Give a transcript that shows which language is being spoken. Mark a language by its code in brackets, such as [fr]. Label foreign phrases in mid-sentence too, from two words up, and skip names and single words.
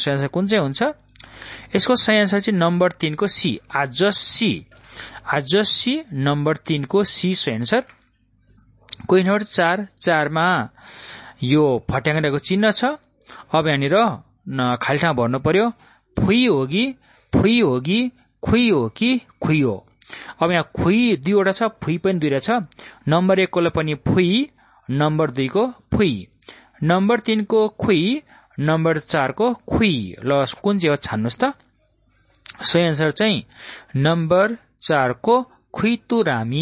[ne] सही आन्सर कुन चाहिँ हुन्छ? यसको सही आन्सर चाहिँ नम्बर 3 को सी, आजसी। आजसी नम्बर 3 को सी सही आन्सर। क्वेशन नम्बर 4 मा यो फट्याङ्ग्राको चिन्ह छ। अब यहाँनिर खाल्टा भर्नु पर्यो। फुई होगी, फुई होगी, खुई हो कि खुई हो। अब यहाँ खुई 2 वटा छ, फुई पनि 2 छ। नम्बर 1 को पनि फुई, नम्बर 2 को फुई, नम्बर 3 को खुई, नम्बर 4 को खुई। ल कुन चाहिँ हो छान्नुस् त। सही आन्सर चाहिँ नम्बर 4 को खुइतुरामी।